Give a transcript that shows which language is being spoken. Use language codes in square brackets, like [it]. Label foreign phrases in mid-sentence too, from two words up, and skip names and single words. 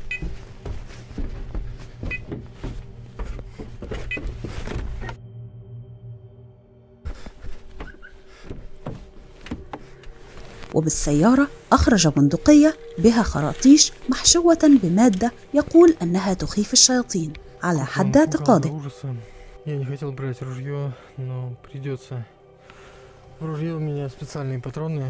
[ar] وبالسيارة أخرج بندقية بها خراطيش محشوة بمادة يقول أنها تخيف الشياطين على حد اعتقاده. [ru] Я не хотел брать ружье, но придется. В ружье у меня специальные патроны.